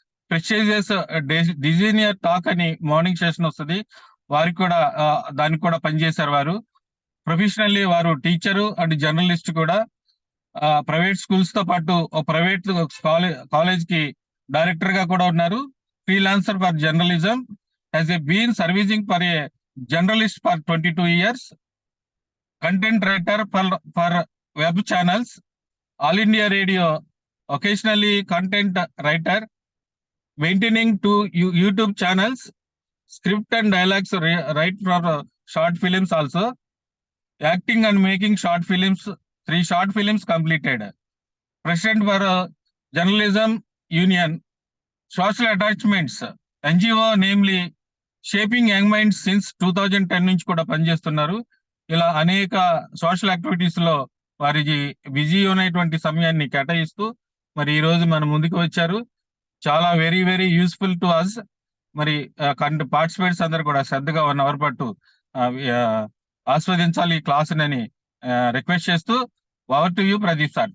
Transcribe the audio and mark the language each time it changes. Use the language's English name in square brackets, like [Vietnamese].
[Telugu] Prestigious డిజైనియర్ talk అని morning session వస్తుంది, వారికి కూడా దానికి కూడా పనిచేశారు. వారు ప్రొఫెషనల్లీ వారు టీచరు అండ్ జర్నలిస్ట్ కూడా. ప్రైవేట్ స్కూల్స్ తో పాటు ప్రైవేట్ కాలేజ్ కి డైరెక్టర్ గా కూడా ఉన్నారు. [English] freelancer for journalism, has been servicing for a journalist for 22 years, content writer for web channels, All India Radio, occasionally content writer, maintaining 2 YouTube channels, script and dialogues write for short films also, acting and making short films, 3 short films completed, president for journalism union, social attachments, NGO namely shaping young minds since 2010 [Telugu] నుంచి కూడా పనిచేస్తున్నారు. ఇలా అనేక social activities లో వారి busy ఉన్నటువంటి సమయాన్ని కేటాయిస్తూ మరి ఈ రోజు మన ముందుకు వచ్చారు. చాలా very very useful to us. మరి పార్టిసిపేట్స్ అందరు కూడా శ్రద్ధగా 1 అవర్ పాటు ఆస్వాదించాలి ఈ క్లాస్ అని రిక్వెస్ట్ చేస్తూ, over to you Pradeep sir.